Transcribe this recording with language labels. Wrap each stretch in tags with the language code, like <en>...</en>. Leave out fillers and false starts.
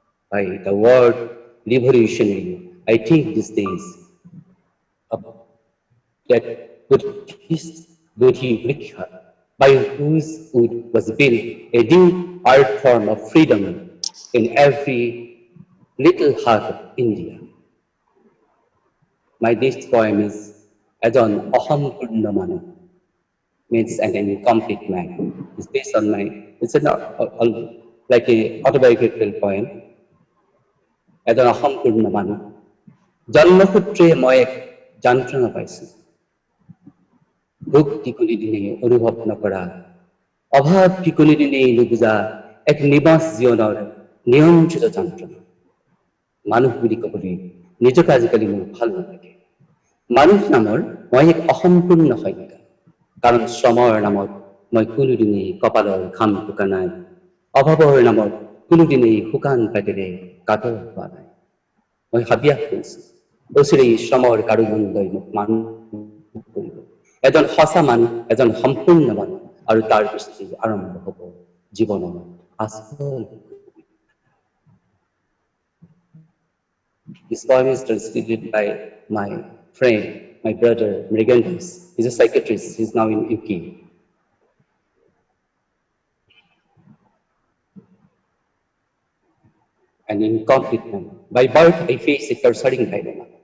<en>By the word revolutionary, I think these days of that Buddhist Bodhi Vriksha, by whose wood was built a new art form of freedom in every little heart of India. My next poem is Ajan Aham Purnamana, means an incomplete man. It's based on it's like a autobiographical poem. Ajan Aham Purnamana.</en> <as>জন্মসূত্ৰে মই এক যন্ত্ৰণা পাইছোঁ, ভক্তি কোনোদিনে অনুভৱ নকৰা, অভাৱ কি কোনোদিনেই নুবুজা এক নিবাস জীৱনৰ নিয়ন্ত্ৰিত যন্ত্ৰণা। মানুহ বুলি ক'বলৈ নিজকে আজিকালি মোৰ ভাল নালাগে। মানুহ নামৰ মই এক অসম্পূৰ্ণ সংজ্ঞা, কাৰণ শ্ৰমৰ নামত মই কোনোদিনেই কপালৰ ঘাম টুকা নাই, অভাৱৰ নামত কোনোদিনেই শুকান পেটেৰে কাতৰ হোৱা নাই। মই হাবিয়াস কৰিছোঁ, অচিৰেই শ্ৰমৰ কাৰুদণ্ডই মোক মানুহ কৰিব, এজন সঁচা মানুহ, এজন সম্পূৰ্ণ মানুহ, আৰু তাৰ দৃষ্টি আৰম্ভ হ'ব জীৱনৰ আচল।</as> <en>This poem is translated by my friend, my brother Mrigandas. He's a psychiatrist. He's now in UK. An incomplete man. By birth, I face a cursoring dilemma.</en>